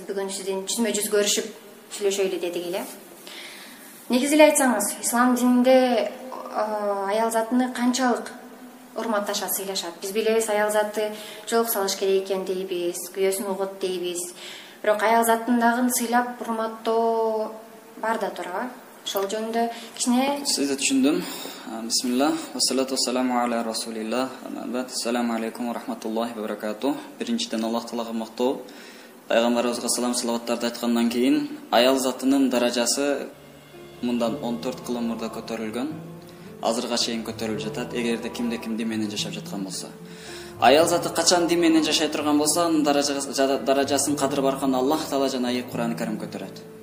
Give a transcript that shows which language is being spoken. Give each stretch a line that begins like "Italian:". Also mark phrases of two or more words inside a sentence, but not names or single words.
Kyrgyz: Бүгүн сиздин жүзмө жүз көрүшүп сүйлөшөйлү дедик эле. Негизи эле айтсаңыз, ислам дининде аял затыны канчалык урматташат, сыйлашат? Биз билебиз, аял заты жоолук салыш керек экен дейбиз, күйөөсүн угут дейбиз. Бирок аял затын дагы сыйлап урматтоо бар да турабы? Ошол жөнүндө кичине сизди түшүндүм.
Arabic: بسم الله، والصلاة والسلام على رسول الله. السلام عليكم و رحمة الله و بركاته.
Kyrgyz: Биринчиден Аллах Таалага мактоо. Пайгамбарыбызга салам салаваттарды айткандан кийин аял затынын даражасы мындан 14 кылым мурда көтөрүлгөн. Азырга чейин көтөрүлүп жатат. Эгерде кимде ким дин менен жашап жаткан болсо. Аял заты качан дин менен жашай турган болсо, анын даражасын кадыр барган Аллах Таала жана Кур'ан Карим көтөрөт.